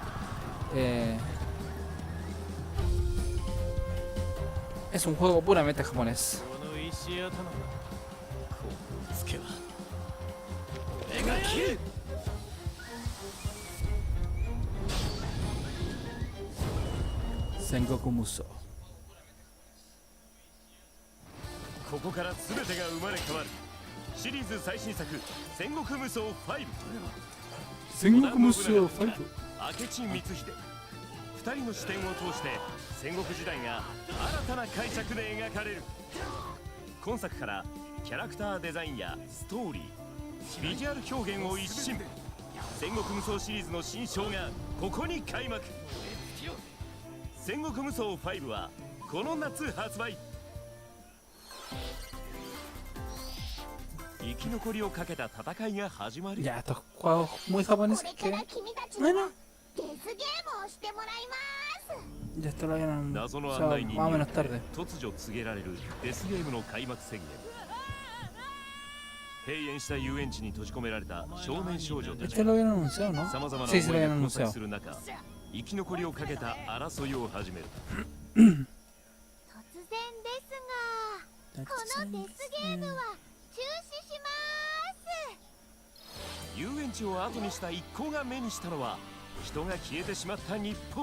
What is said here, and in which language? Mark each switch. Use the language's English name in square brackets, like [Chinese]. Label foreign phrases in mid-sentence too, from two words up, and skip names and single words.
[Spanish] Es un juego puramente japonés. Sengoku Musou。 [Japanese] ここから全てが生まれ変わるシリーズ最新作戦国無双5。戦国無双5。明智光秀2人の視点を通して戦国時代が新たな解釈で描かれる。今作からキャラクターデザインやストーリー、ビジュアル表現を一新。戦国無双シリーズの新章がここに開幕。戦国無双5はこの夏発売。生き残りをかけた戦いが始まる。 [Spanish] Ya, estos juegos muy japoneses que... Bueno, [Japanese] デスゲームをしてもらいます。 [Spanish] ya esto lo vieron, [Japanese] 謎の [Spanish] o [Japanese] 案 [Spanish] sea, [Japanese] 内人 [Spanish] más o [Japanese] によ [Spanish] menos [Japanese] って [Spanish] tarde. [Japanese] 突如告げられるデスゲームの開幕宣言。閉園した遊園地に閉じ込められた少年少女たち [Spanish] Este lo habían anunciado, ¿no? [Japanese] さまざまな [Spanish] Sí, sí [Japanese] 思 [Spanish] lo [Japanese] い [Spanish] habían [Japanese] が交錯 [Spanish] anunciado. [Japanese] する中、生き残りをかけた争いを始める。突然ですが、このデスゲームは中止します。遊園地を後にした一行が目にしたのは人が消えてしまった日本。